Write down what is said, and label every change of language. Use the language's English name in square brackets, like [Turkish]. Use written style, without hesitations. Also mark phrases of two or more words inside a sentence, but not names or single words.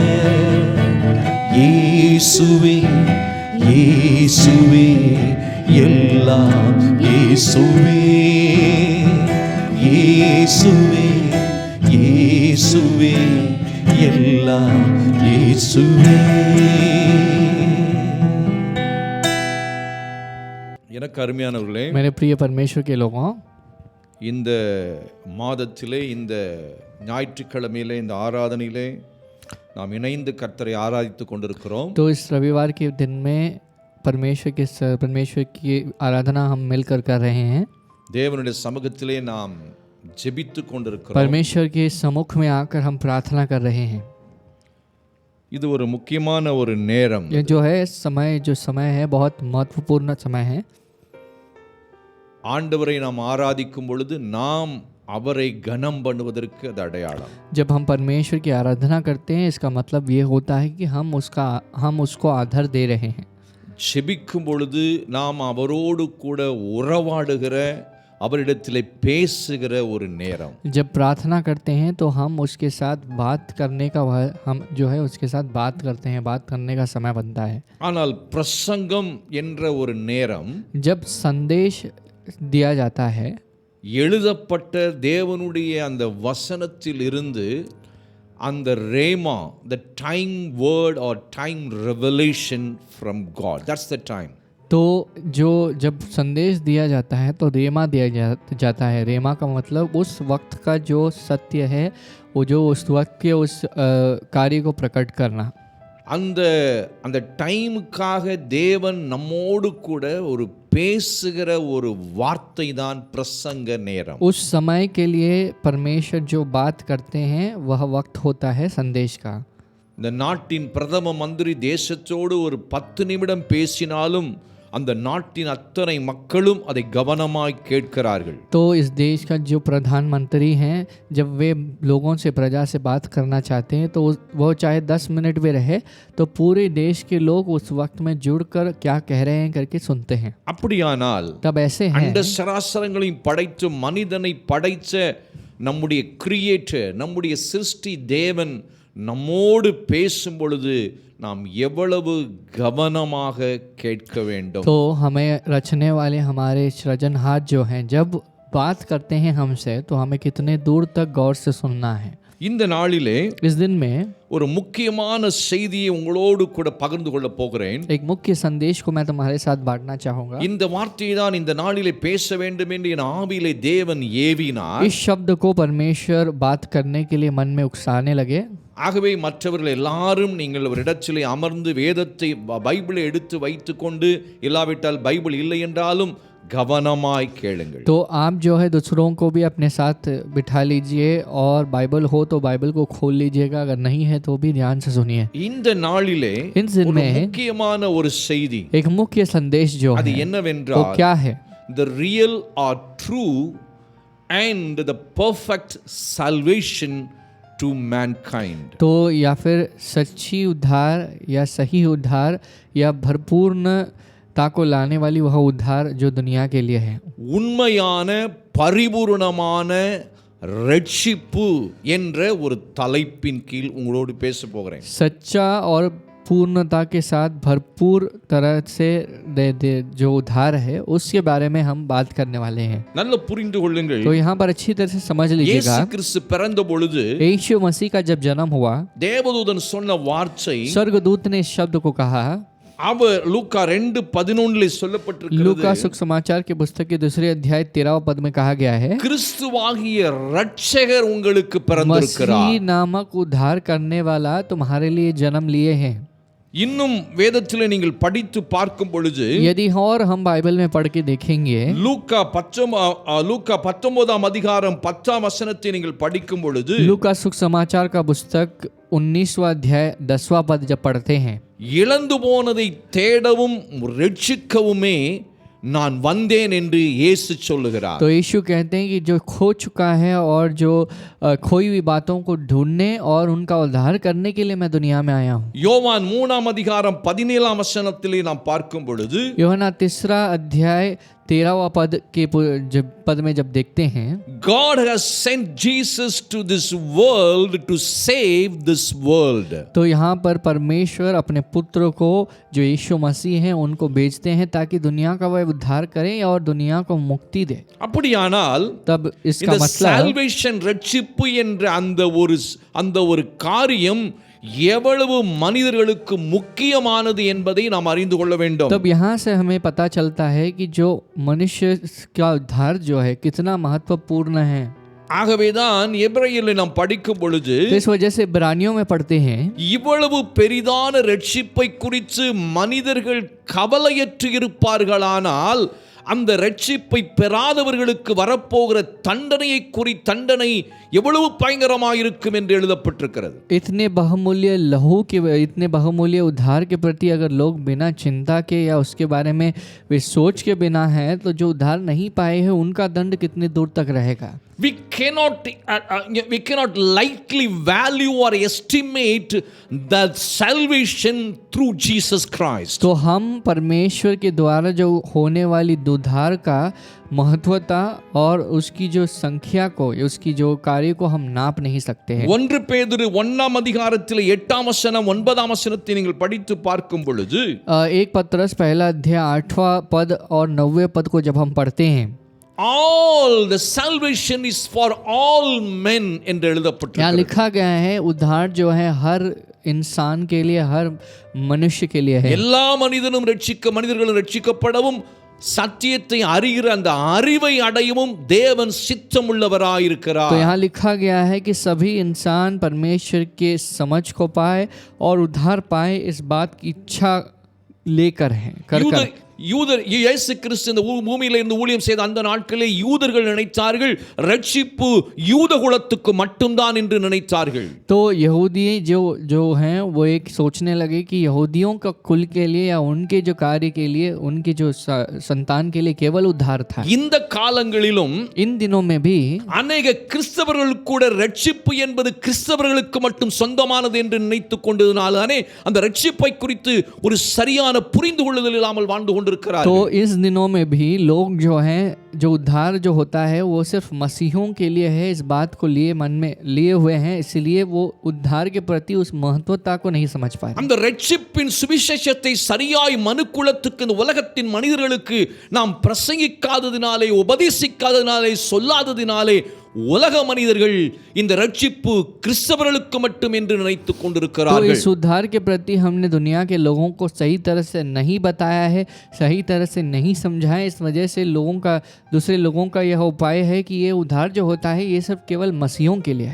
[Tamil] இயேசுவே இயேசுவே எல்லாம் இயேசுவே, இயேசுவே இயேசுவே எல்லாம் இயேசுவே. எனக்கு அருமையானவர்களே, [Hindi] मेरे प्रिय परमेश्वर के लोगों, [Tamil] இந்த மாதத்திலே இந்த ஞாயிற்றுக்கிழமையிலே இந்த ஆராதனையிலே நாம் இணைந்து கர்த்தரை ஆராதித்து கொண்டிருக்கிறோம். [Hindi] तो इस रविवार के दिन में परमेश्वर की आराधना हम मिलकर कर रहे हैं. [Tamil] தேவனுடைய சமூகத்திலே நாம் ஜெபித்து கொண்டிருக்கிறோம். [Hindi] परमेश्वर के सम्मुख में आकर हम प्रार्थना कर रहे हैं. [Tamil] இது ஒரு முக்கியமான ஒரு நேரம். [Hindi] ये जो समय है बहुत महत्वपूर्ण समय है. [Tamil] ஆண்டவரை நாம் ஆராதிக்கும் பொழுது நாம் அவரை கனம் பண்ணுவதற்கு அது அடையாளம். [Hindi] जब हम परमेश्वर की आराधना करते हैं, इसका मतलब ये होता है कि हम उसको आदर दे रहे हैं. [Tamil] ஜெபிக்கும் பொழுது நாம் அவரோடு கூட உறவாடுகிற, அவரிடத்திலே பேசுகிற ஒரு நேரம். [Hindi] जब प्रार्थना करते हैं तो हम उसके साथ बात करने का हम जो है उसके साथ बात करते हैं, बात करने का समय बनता है. [Tamil] ஆனால் பிரசங்கம் என்ற ஒரு நேரம், [Hindi] जब संदेश दिया जाता है, [Tamil] எழுதப்பட்ட தேவனுடைய அந்த வசனத்தில் இருந்து அந்த ரேமா, [English] the time word or time revelation from God, that's the time. [Hindi] तो जब संदेश दिया जाता है तो रेमा दिया जाता है. रेमा का मतलब उस वक्त का जो सत्य है, वो जो उस वक्त के उस कार्य को प्रकट करना. [Tamil] அந்த டைமுக்காக தேவன் நம்மோடு கூட ஒரு பேசுகிற ஒரு வார்த்தை தான் பிரசங்க நேரம். [Hindi] उस समय के लिए परमेश्वर जो बात करते हैं वह वक्त होता है संदेश का. [Tamil] இந்த நாட்டின் பிரதம மந்திரி தேசத்தோடு ஒரு 10 நிமிடம் பேசினாலும் அந்த நாட்டின் அத்தனை மக்களும் அதை கவனமாய் கேட்கிறார்கள். [Hindi] तो इस देश का जो प्रधानमंत्री हैं, जब वे लोगों से, प्रजा से बात करना चाहते हैं तो वो चाहे 10 मिनट भी रहे तो पूरे देश के लोग उस वक्त में जुड़कर क्या कह रहे हैं करके सुनते हैं. [Tamil] அப்படியானால் [Hindi] तब ऐसे हैं, [Tamil] அந்த சராசரங்களையும் படைத்து மனிதனை படைத்த நம்முடைய கிரியேட்டர், நம்முடைய சிருஷ்டி தேவன் நம்மோடு பேசும் பொழுது நாம் எவ்வளவு கவனமாக கேட்க வேண்டும். [Hindi] तो हमें रचने वाले हमारे सृजनहार जो हैं, जब बात करते हैं हमसे तो हमें कितने दूर तक गौर से सुनना है. [Tamil] இந்த நாளிலே [Hindi] इस दिन में [Tamil] ஒரு முக்கியமான செய்தியை உங்களோடு கூட பகிர்ந்து கொள்ள போகிறேன். [Hindi] एक मुख्य संदेश को मैं तुम्हारे साथ बांटना चाहूँगा. [Tamil] இந்த வார்த்தையை தான் இந்த நாளிலே பேச வேண்டும் என்று என் ஆவியிலே தேவன் ஏவினார். [Hindi] इस शब्द को परमेश्वर बात करने के लिए मन में उकसाने लगे. [Tamil] ஆகவே மற்றவர்கள் எல்லாரும் நீங்கள் ஒரு இடத்திலே அமர்ந்து வேதத்தை, பைபிளை எடுத்து வைத்துக்கொண்டு, இல்லாவிட்டால் பைபிள் இல்லை என்றாலும் கவனமாய் கேளுங்கள். [Hindi] तो आप जो है दूसरों को भी अपने साथ बिठा लीजिए और बाइबल हो तो बाइबल को खोल लीजिएगा, अगर नहीं है तो भी ध्यान से सुनिए. [Tamil] இந்த நாளிலே [Hindi] इन दिन [Tamil] ஒரு [Hindi] में [Tamil] முக்கியமான ஒரு செய்தி, [Hindi] एक मुख्य संदेश जो [Tamil] அது [Hindi] है वो [Tamil] என்னவென்றால் [Hindi] क्या है? [English] the real or true and the perfect salvation to mankind. [Hindi] तो या फिर सच्ची उद्धार या सही उद्धार या भरपूर्णता को लाने वाली वह उद्धार जो दुनिया के लिए है। [Tamil] உண்மையான பரிபூரணமான ரட்சிப்பு என்ற ஒரு தலைப்பின் கீழ் உங்களோடு பேச போகிறேன். [Hindi] सच्चा और पूर्णता के साथ भरपूर तरह से जो उद्धार है उसके बारे में हम बात करने वाले हैं। [Tamil] நல்ல புரிந்து கொள்ளுங்கள். [Hindi] तो यहाँ पर अच्छी तरह से समझ लीजिएगा, [Tamil] இயேசு கிறிஸ்து பிறந்த பொழுது [Hindi] यीशु मसीह का जब जन्म हुआ, [Tamil] தேவதூதன் சொன்ன வார்த்தை, [Hindi] स्वर्गदूत ने इस शब्द को कहा, [Tamil] அவர் லூக்கா 2:11 சொல்லப்பட்டிருக்கிறது. [Hindi] लूका सुसमाचार के पुस्तक के 2 अध्याय 13 पद में कहा गया है, [Tamil] கிறிஸ்துவாகிய இரட்சகர் உங்களுக்கு பிறந்திருக்கிறார். [Hindi] मसीह नामक उद्धार करने वाला तुम्हारे लिए जन्म लिए हैं। [Tamil] இன்னும் வேதத்திலே நீங்கள் படித்து பார்க்கும் பொழுது [Hindi] यदि और हम बाइबल में पढ़ के देखेंगे, [Tamil] லூக்கா 19 அதிகாரம் 10 வசனத்தை நீங்கள் படிக்கும் பொழுது [Hindi] लूका सुसमाचार का पुस्तक 19वां अध्याय 10वां पद जब पढ़ते हैं, [Tamil] இழந்து போனதை தேடவும் ரட்சிக்கவுமே நான் வந்தேன் என்று இயேசு சொல்லுகிறார். [Hindi] तो यीशु कहते हैं कि जो खो चुका है और जो खोई हुई बातों को ढूंढने और उनका उद्धार करने के लिए मैं दुनिया में आया हूँ। [Tamil] யோவான் 3 அதிகாரம் 17 வசனத்திலே நாம் பார்க்கும் பொழுது [Hindi] यूहन्ना 3 अध्याय 13वां पद में जब देखते हैं, [English] God has sent Jesus to this world to save this world. [Hindi] तो यहाँ पर परमेश्वर अपने पुत्र को जो यीशु मसीह हैं उनको भेजते हैं ताकि दुनिया का वह उद्धार करें और दुनिया को मुक्ति दे। [Tamil] அப்படியானால் [Hindi] तब इसका [Tamil] இந்த [Hindi] मतलब [Tamil] salvation ரட்சிப்பு என்ற அந்த ஒரு காரியம் எவ்வளவு மனிதர்களுக்கு முக்கியமானது என்பதை நாம் அறிந்து கொள்ள வேண்டும். [Hindi] तब यहाँ से हमें पता चलता है कि जो मनुष्य का उद्धार जो है कितना महत्वपूर्ण है। [Tamil] ஆகவேதான் எபிரேயரில் நாம் படிக்கும் பொழுது [Hindi] तो इस वजह से इब्रानियों में पढ़ते हैं, [Tamil] இவ்வளவு பெரிதான ரட்சிப்பை குறித்து மனிதர்கள் கவலையற்று இருப்பார்களானால் அந்த ரட்சிப்பை பெறாதவர்களுக்கு வரப்போகிற தண்டனை எவ்வளவு பயங்கரமாக இருக்கும் என்று எழுதப்பட்டிருக்கிறது. [Hindi] इतने बहुमूल्य उद्धार के प्रति अगर लोग बिना चिंता के या उसके बारे में वे सोच के बिना है, तो जो उद्धार नहीं पाए हैं उनका दंड कितने दूर तक रहेगा। [English] We cannot lightly value or estimate the salvation through Jesus Christ. [Hindi] तो हम परमेश्वर के द्वारा जो होने वाली उद्धार का महत्वता और उसकी जो संख्या को, उसकी जो कार्य को हम नाप नहीं सकते हैं। [Tamil] 1 பேதுரு 1 அதிகாரத்திலே 8 வசனம் 9 வசனத்தை நீங்கள் படித்து பார்க்கும் பொழுது [Hindi] 1 पत्रस पहला अध्याय 8वां पद और 9वें पद को जब हम पढ़ते हैं, [English] all the salvation is for all men என்று [Hindi] यहाँ [Tamil] எழுதப்பட்டிருக்கிறது. [Hindi] लिखा गया है उद्धार जो है हर इंसान के लिए, हर मनुष्य के लिए है। [Tamil] எல்லா மனிதர்களும் ரட்சிக்கப்படவும் சத்தியத்தை அறிகிற அந்த அறிவை அடையவும் தேவன் சித்தமுள்ளவராயிருக்கிறார். [Hindi] तो यहाँ लिखा गया है कि सभी इंसान परमेश्वर के समझ को पाए और उद्धार पाए, इस बात की इच्छा लेकर हैं कर [Tamil] இயேசு கிறிஸ்து இந்த பூமியில இருந்து ஊழியம் செய்த அந்த நாட்களிலே யூதர்கள் நினைத்தார்கள் ரட்சிப்பு யூத குலத்துக்கு மட்டும்தான் என்று நினைத்தார்கள். [Hindi] तो यहूदी जो हैं वो एक सोचने लगे कि यहूदियों का कुल के लिए या उनके जो कार्य के लिए, उनके जो संतान के लिए केवल उद्धार था। [Tamil] இந்த காலங்களிலும் [Hindi] इन दिनों में भी [Tamil] अनेक கிறிஸ்தவர்கள் கூட ரட்சிப்பு என்பது கிறிஸ்தவர்களுக்கு மட்டும் சொந்தமானது என்று நினைத்துக் கொண்டதனாலே அந்த ரட்சிப்பை குறித்து ஒரு சரியான புரிந்து கொள்ளுதல் இல்லாமல் வாழ்ந்து கொண்டிருக்கிறார்கள். [Hindi] तो इस दिनों में भी लोग जो हैं, जो उद्धार जो होता है वो सिर्फ मसीहों के लिए है, इस बात को मन में लिए हुए हैं, इसलिए वो उद्धार के प्रति उस महत्वता को नहीं समझ पाए। [Tamil] அந்த ரட்சிப்பின் சுவிசேஷத்தை சரியாய் மனுக்குலத்துக்கு, இந்த உலகத்தின் மனிதர்களுக்கு நாம் பிரசங்கிக்காததினாலே, உபதேசிக்காததினாலே, சொல்லாததினாலே உலக மனிதர்கள் இந்த ரட்சிப்பு கிறிஸ்தவர்களுக்கு மட்டும் என்று நினைத்துக் [Hindi] तो [Tamil] கொண்டிருக்கிறார்கள். [Hindi] इस उद्धार के प्रति हमने दुनिया के लोगों को सही तरह से नहीं बताया है, सही तरह से नहीं समझाया, इस वजह से दूसरे लोगों का यह उपाय है कि ये उद्धार जो होता है ये सब केवल मसीहों के लिए है।